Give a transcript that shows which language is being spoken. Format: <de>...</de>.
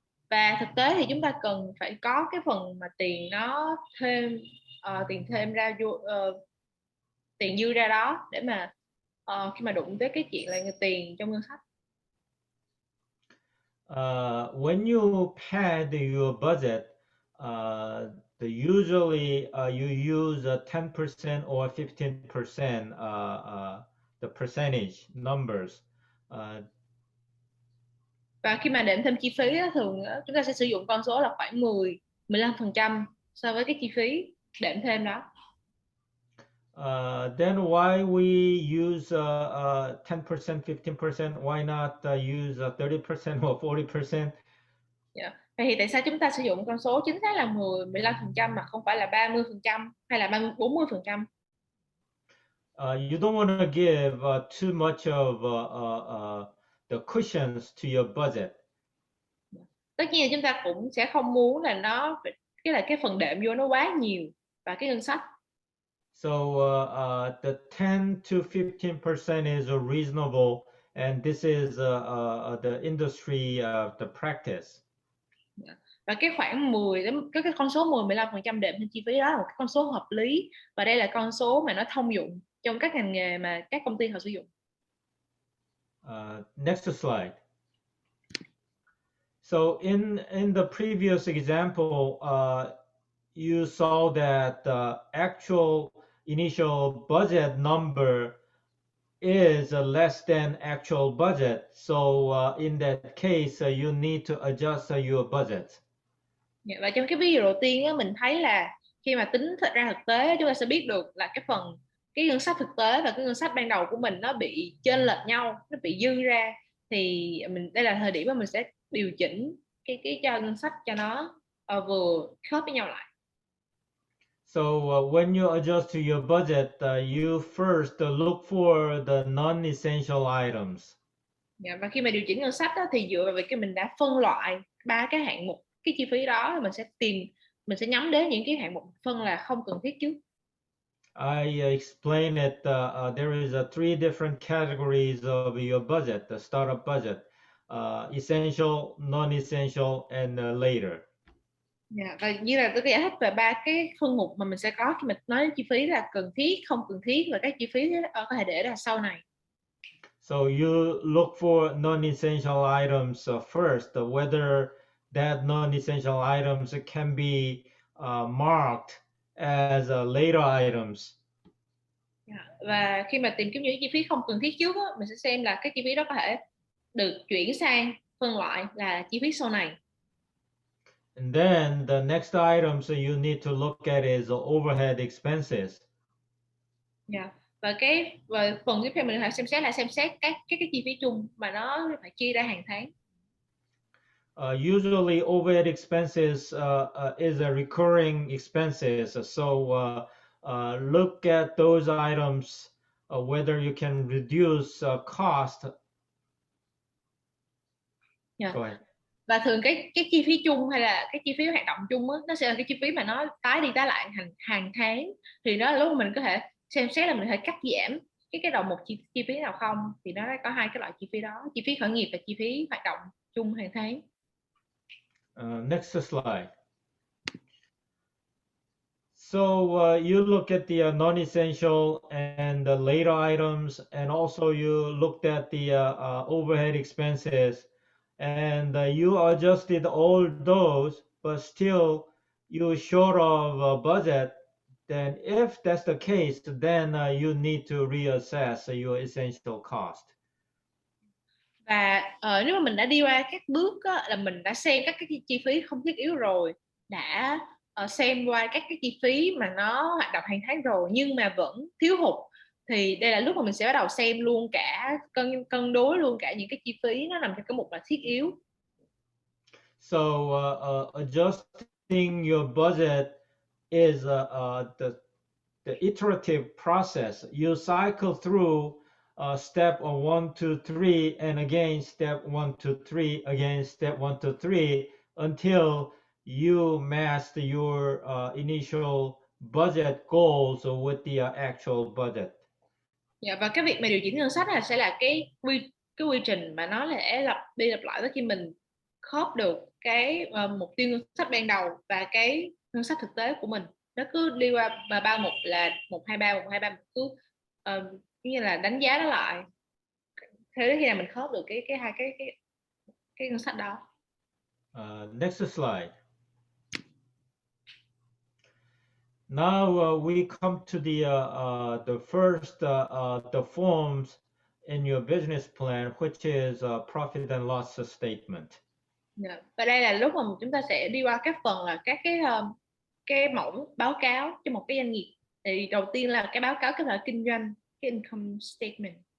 <vi>Và thực tế thì chúng ta cần phải có cái phần mà tiền nó thêm tiền thêm ra vô tiền dư ra đó để mà khi mà đụng tới cái chuyện là tiền trong ngân sách.</vi> <en>When you pad your budget, usually you use 10% or 15% the percentage numbers.</en> <vi>Và khi mà đệm thêm chi phí đó, thường chúng ta sẽ sử dụng con số là khoảng 10-15% so với cái chi phí đệm thêm đó.</vi> <en>Then why we use 10%, 15%? Why not use 30% or 40%? Yeah.</en> <vi>Vậy thì tại sao chúng ta sử dụng con số chính xác là 10-15% mà không phải là 30% hay là 40%?</vi> <en>You don't want to give too much of the cushions to your budget.</en> <vi>Tất nhiên chúng ta cũng sẽ không muốn là cái phần đệm vô nó quá nhiều và cái ngân sách.</vi> <en>So the 10 to 15% is reasonable, and this is the industry the practice.</en> <vi>Và cái khoảng 10 đến cái con số 10-15% đệm thêm chi phí đó là một cái con số hợp lý, và đây là con số mà nó thông dụng trong các ngành nghề mà các công ty họ sử dụng.</vi> <en>Next slide. So in the previous example, you saw that the actual initial budget number is less than actual budget. So in that case, you need to adjust your budget.</en> <vi>Và trong cái ví dụ đầu tiên á, mình thấy là khi mà tính ra thực tế, chúng ta sẽ biết được là cái ngân sách thực tế và cái ngân sách ban đầu của mình nó bị chênh lệch nhau, nó bị dư ra, thì đây là thời điểm mà mình sẽ điều chỉnh cái cho ngân sách cho nó vừa khớp với nhau lại.</vi> <en>So when you adjust to your budget, you first look for the non-essential items.</en> <vi>Và khi mà điều chỉnh ngân sách đó, thì dựa vào việc mình đã phân loại 3 cái hạng mục cái chi phí đó, mình sẽ nhắm đến những cái hạng mục phân là không cần thiết trước.</vi> <en>I explained it. There is 3 different categories of your budget: the startup budget, essential, non-essential, and later.</en> <vi>Và như là tôi giải thích về 3 cái phân mục mà mình sẽ có khi mình nói đến chi phí là cần thiết, không cần thiết, và các chi phí có thể để ra sau này.</vi> <en>So you look for non-essential items first, whether that non-essential items can be marked as later items.</en> <vi>Và khi mà tìm kiếm những chi phí không cần thiết trước, mình sẽ xem là cái chi phí đó có thể được chuyển sang phân loại là chi phí sau này.</vi> <en>And then the next items you need to look at is overhead expenses.</en> <vi>Và phần tiếp theo mình phải xem xét các cái chi phí chung mà nó phải chia ra hàng tháng.</vi> <en>Usually overhead expenses is a recurring expenses, so look at those items whether you can reduce cost. Yeah. Go ahead.</en> <vi>Và thường cái chi phí chung hay là cái chi phí hoạt động chung á, nó sẽ là cái chi phí mà nó tái đi tái lại hàng tháng, thì đó là lúc mà mình có thể xem xét là mình có thể cắt giảm cái đầu một chi phí nào không. Thì nó có hai cái loại chi phí đó, chi phí khởi nghiệp và chi phí hoạt động chung hàng tháng.</vi> <en>Next slide. So you look at the non-essential and the later items, and also you looked at the overhead expenses, and you adjusted all those, but still you short of a budget. Then if that's the case, then you need to reassess your essential cost.</en> <vi>Và nếu mà mình đã đi qua các bước á, là mình đã xem các cái chi phí không thiết yếu rồi, đã xem qua các cái chi phí mà nó hoạt động hàng tháng rồi nhưng mà vẫn thiếu hụt, thì đây là lúc mà mình sẽ bắt đầu xem luôn cả cân đối luôn cả những cái chi phí nó nằm trong cái mục là thiết yếu.</vi> <en>So adjusting your budget is the iterative process. You cycle through step 1, 2, 3, and again step 1, 2, 3, again step 1, 2, 3, until you master your initial budget goals with the actual budget.</en> <vi>Yeah, và cái việc mà điều chỉnh ngân sách là sẽ là cái quy trình mà nó sẽ lặp đi lặp lại tới khi mình khớp được cái mục tiêu ngân sách ban đầu và cái ngân sách thực tế của mình. Nó cứ đi qua và ba mục là 1, 2, 3, 1, 2, 3, mình cứ như là đánh giá nó lại thế đến khi nào mình khớp được cái ngân sách đó.</vi> <en>Next slide. Now we come to the first the forms in your business plan, which is profit and loss statement. Yeah.</en> <vi>Và đây là lúc mà chúng ta sẽ đi qua các phần là các cái mẫu báo cáo cho một cái doanh nghiệp. Thì đầu tiên là cái báo cáo kết quả kinh doanh, cái income statement.</vi>